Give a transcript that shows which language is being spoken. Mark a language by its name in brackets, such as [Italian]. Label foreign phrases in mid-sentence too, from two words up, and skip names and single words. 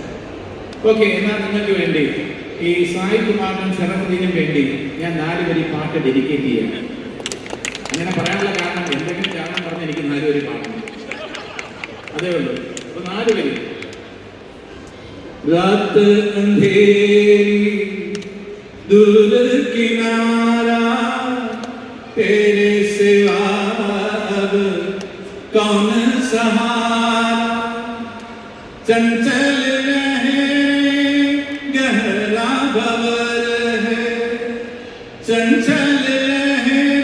[Malayalam] ഓക്കെ, എന്നാൽ നിങ്ങൾക്ക് വേണ്ടി ഈ സായി കുമാറിനും ഷറഫുദ്ദീനും വേണ്ടി ഞാൻ 4 വരി പാട്ട് ഡെഡിക്കേറ്റ് ചെയ്യാണ്. അങ്ങനെ പറയാനുള്ള കാരണം എന്തെങ്കിലും കാരണം പറഞ്ഞ് എനിക്ക് 4 വരി പാടണം, അതേ ഉള്ളൂ. അപ്പൊ 4 വരി. [Hindi] रात अंधेरी दूर किनारा तेरे सिवा अब कौन सहारा, चंचल रहे गहरा भंवर है, चंचल रहे